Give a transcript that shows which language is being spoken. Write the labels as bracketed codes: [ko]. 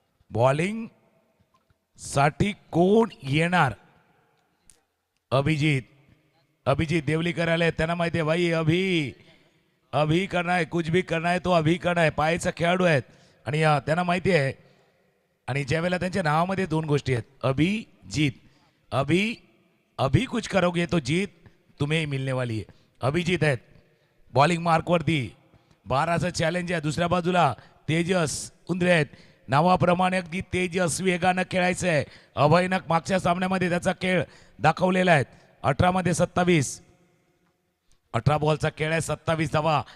[mr] Bowling साठी कोण येणार? अभिजीत देवलीकर आले, त्यांना माहिती आहे भाई [hi] अभी करना है, कुछ भी करना है [mr] तो अभी करना है. पायाचा खेळाडू आहेत आणि त्यांना माहिती आहे. आणि ज्यावेळेला त्यांच्या नावामध्ये 2 गोष्टी आहेत, अभिजीत. [hi] अभी कुछ करोगे तो जीत तुम्हें मिलने वाली है. [mr] अभिजीत आहेत बॉलिंग मार्कवरती. 12चं चॅलेंज आहे. दुसऱ्या बाजूला तेजस उंद्रे आहेत. नावाप्रमाणे अगदी तेजस वेगानं खेळायचं आहे. अभयनं मागच्या सामन्यामध्ये त्याचा खेळ दाखवलेला आहे. 18मध्ये 27, 18 बॉलचा खेळ आहे, 27 धावा.